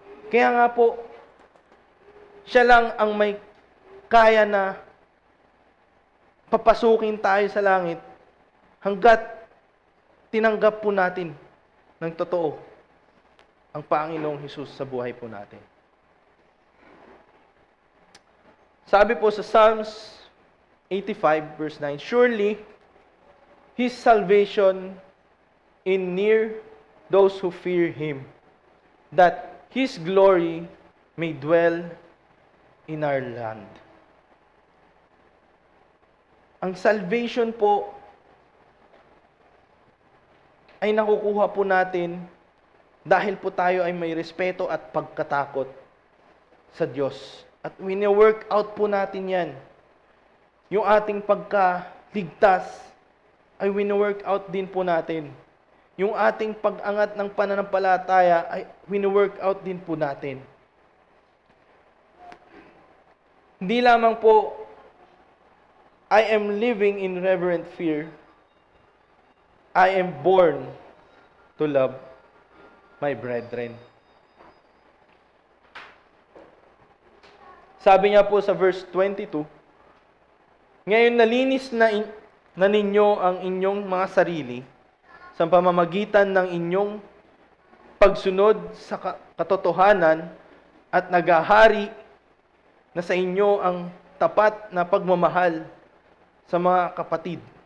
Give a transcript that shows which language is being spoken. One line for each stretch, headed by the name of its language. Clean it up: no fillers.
Filipino: Kaya nga po, siya lang ang may kaya na papasukin tayo sa langit hanggat tinanggap po natin ng totoo ang Panginoong Hesus sa buhay po natin. Sabi po sa
English: Psalms 85 verse 9, "Surely His salvation in near those who fear Him, that His glory may dwell in our land."
Filipino: Ang salvation po ay nakukuha po natin dahil po tayo ay may respeto at pagkatakot sa Diyos. At wini-work out po natin yan. Yung ating pagkaligtas ay wini-work out din po natin. Yung ating pag-angat ng pananampalataya ay wini-work out din po natin. Hindi lamang po,
English: I am living in reverent fear. I am born to love my brethren.
Filipino: Sabi niya po sa verse 22, "Ngayon nalinis na ninyo ang inyong mga sarili sa pamamagitan ng inyong pagsunod sa katotohanan at naghahari na sa inyo ang tapat na pagmamahal sa mga kapatid.